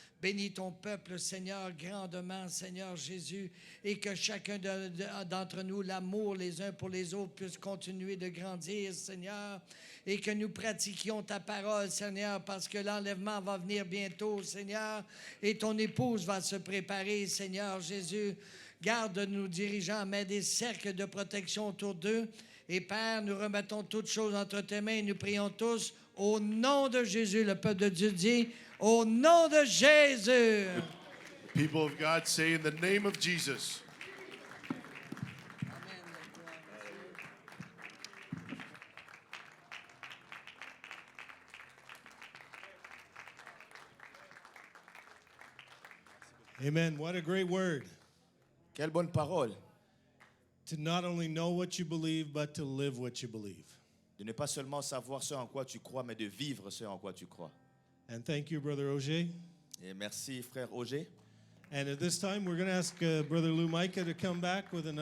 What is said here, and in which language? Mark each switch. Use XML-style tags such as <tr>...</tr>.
<fr>Bénis ton peuple, Seigneur, grandement, Seigneur Jésus, et que chacun d'entre nous, l'amour les uns pour les autres, puisse continuer de grandir, Seigneur, et que nous pratiquions ta parole, Seigneur, parce que l'enlèvement va venir bientôt, Seigneur, et ton épouse va se préparer, Seigneur Jésus. Garde nos dirigeants, mets des cercles de protection autour d'eux. Et Père, nous remettons toutes choses entre tes mains et nous prions tous au nom de Jésus. Le peuple de Dieu dit, au nom de Jésus.</fr> <en>People of God say in the name of Jesus. Amen. What a great word.</en> <fr>Quelle bonne parole.</fr> <en>To not only know what you believe, but to live what you believe.</en> <fr>De ne pas seulement savoir ce en quoi tu crois, mais de vivre ce en quoi tu crois.</fr> <en>And thank you, Brother Auger.</en> <fr>Et merci, frère Auger.</fr> <en>And at this time, we're going to ask Brother Lou Micah to come back with another.</en>